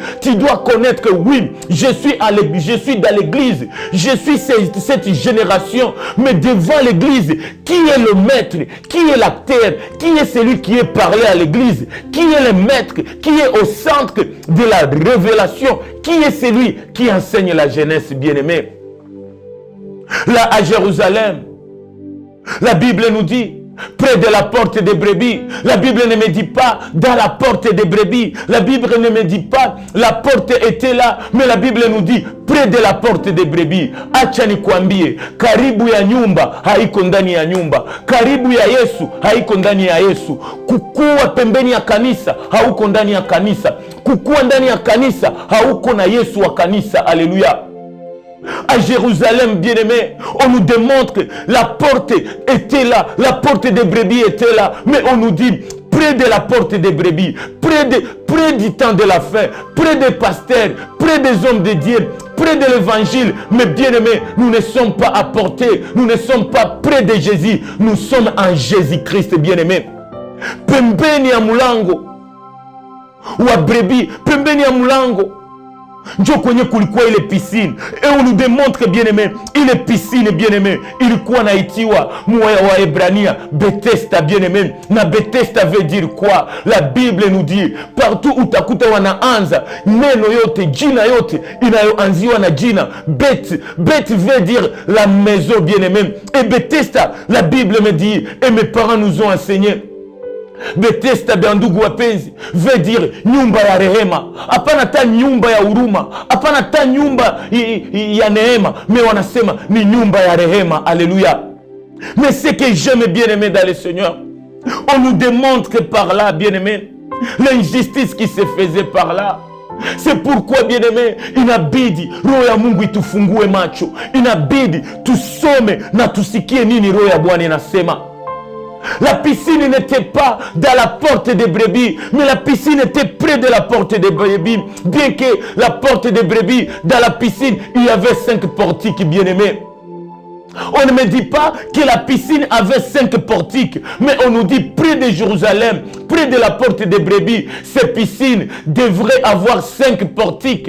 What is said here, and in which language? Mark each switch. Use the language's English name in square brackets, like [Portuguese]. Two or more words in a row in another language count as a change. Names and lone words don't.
[French] Tu dois connaître que oui, je suis dans l'église, je suis cette génération, mais devant l'église, qui est le maître, qui est l'acteur, qui est celui qui est parlé à l'église, qui est le maître, qui est au centre de la révélation, qui est celui qui enseigne la jeunesse, bien-aimée. Là à Jérusalem, la Bible nous dit, près de la porte des brebis. La Bible ne me dit pas dans la porte des brebis. La Bible ne me dit pas la porte était là. Mais la Bible nous dit près de la porte des brebis. [Swahili] Acha nikwambie, karibu ya nyumba haiko ndani ya nyumba. Karibu ya Yesu haiko ndani ya Yesu. Kukua pembeni ya kanisa hauko ndani ya kanisa. Kukua ndani ya kanisa hauko na Yesu wa kanisa. [French] Alléluia. À Jérusalem, bien-aimé, on nous démontre que la porte était là, la porte des brebis était là, mais on nous dit près de la porte des brebis, près du temps de la fin, près des pasteurs, près des hommes de Dieu, près de l'évangile. Mais bien-aimé, nous ne sommes pas à portée, nous ne sommes pas près de Jésus, nous sommes en Jésus-Christ, bien-aimé. [Swahili] Pembeni ya mulango wa brebi, pembeni ya mulango njo kwenye kulikuwa ile piscine. [French] Et on nous démontre, bien-aimé, ile piscine, bien-aimé, [Swahili] ilikuwa naitiwa wa Ebrania Bethesda, bien-aimé. [French] Na Bethesda veut dire quoi? La Bible nous dit partout [Swahili] utakuta wanaanza neno yote, jina yote inayoanziwa na jina Bet. [French] Bet veut dire la maison, bien-aimé. Et Bethesda, la Bible me dit, et mes parents nous ont enseigné, Bethesda [Swahili] bandugu wapenzi [French] veut dire [Swahili] nyumba ya rehema. Hapana ta nyumba ya huruma, hapana ta nyumba ya neema, mais wanasema ni nyumba ya rehema. [French] Alléluia. Mais ce que j'aime, bien-aimé dans le Seigneur, on nous démontre que par là, bien-aimé, l'injustice qui se faisait par là. C'est pourquoi, bien-aimé, [Swahili] inabidi roho ya Mungu itufungue macho. Inabidi tusome na tusikie nini roho ya Bwana inasema. [French] La piscine n'était pas dans la porte des brebis, mais la piscine était près de la porte des brebis. Bien que la porte des brebis, dans la piscine, il y avait 5 portiques, bien-aimés. On ne me dit pas que la piscine avait 5 portiques, mais on nous dit près de Jérusalem, près de la porte des brebis, ces piscines devraient avoir 5 portiques.